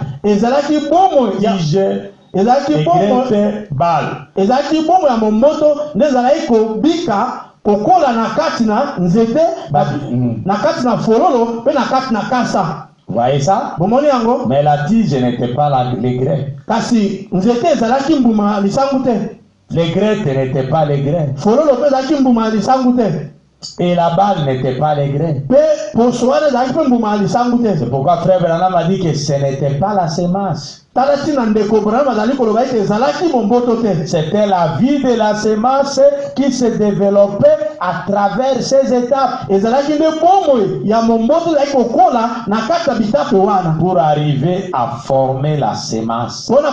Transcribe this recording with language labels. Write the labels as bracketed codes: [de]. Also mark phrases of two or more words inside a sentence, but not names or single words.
[ln] Ezalaki bomo tige, ezalaki bomo balle. Ezalaki bomo ya momboto nezalaki kobika kokola na kati na nzete, na kati na fololo pe na kati na kasa. [fr] Vous voyez ça? [ln] Bomoni yango? [fr] Mais la tige n'était pas les grains. [ln] Kasi nzete ezalaki mbuma lisangu te. [fr] Les grains n'étaient pas les grains. [ln] Fololo pe ezalaki mbuma lisangu te. [fr] Et la balle n'était pas les grains. C'est pourquoi frère Branham a dit que ce n'était pas la semence. C'était la vie de la semence qui se développait à travers ces étapes pour arriver à former la semence.